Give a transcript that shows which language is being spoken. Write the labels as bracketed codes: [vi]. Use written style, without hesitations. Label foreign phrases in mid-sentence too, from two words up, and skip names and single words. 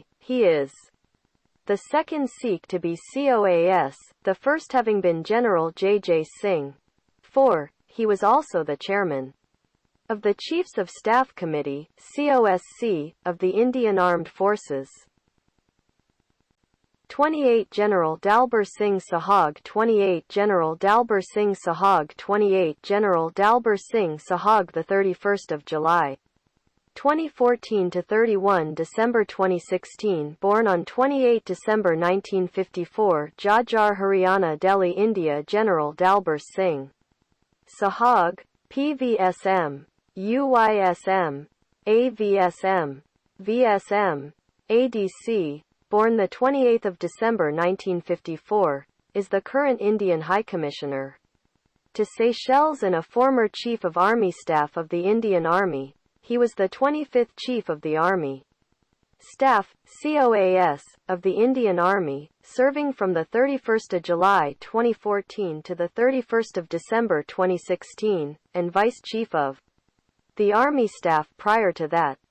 [en] He is the second Sikh to be COAS, the first having been General J.J. Singh. 4. He was also the chairman of the Chiefs of Staff Committee, COSC, of the Indian Armed Forces. 28 General Dalbir Singh Sahag 28 General Dalbir Singh Sahag 28 General Dalbir Singh Sahag 31 July 2014 to 31 December 2016, born on 28 December 1954, Jajjar, Haryana, Delhi, India. General Dalbir Singh Sahag, PVSM, UYSM, AVSM, VSM, ADC, born 28 December 1954, is the current Indian High Commissioner to Seychelles and a former Chief of Army Staff of the Indian Army. He was the 25th Chief of the Army Staff, COAS, of the Indian Army, serving from 31 July 2014 to 31 December 2016, and Vice Chief of the Army Staff prior to that.